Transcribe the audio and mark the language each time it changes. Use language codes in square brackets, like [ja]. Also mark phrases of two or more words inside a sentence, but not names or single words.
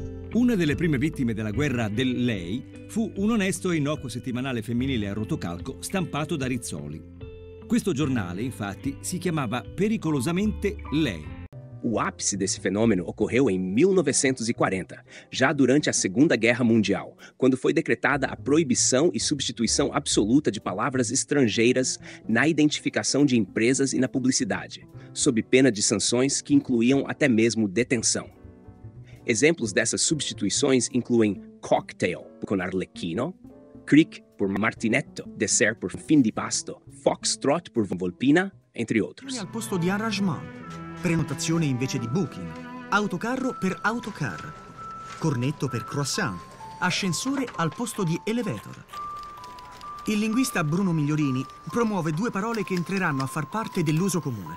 [it] Una delle prime vittime della guerra del Lei fu un onesto e innocuo settimanale femminile a rotocalco stampato da Rizzoli. Questo giornale, infatti, si chiamava pericolosamente Lei. [pt] O ápice desse fenômeno ocorreu em 1940, já durante a Segunda Guerra Mundial, quando foi decretada a proibição e substituição absoluta de palavras estrangeiras na identificação de empresas e na publicidade, sob pena de sanções que incluíam até mesmo detenção. Exemplos dessas substituições incluem cocktail por arlecchino, crick por martinetto, dessert por fim de pasto, foxtrot por volpina, entre outros. [it] Al posto di arrangement, prenotazione invece di booking, autocarro per autocar, cornetto per croissant, ascensore al posto di elevator. Il linguista Bruno Migliorini promuove due parole che entreranno a far parte dell'uso comune.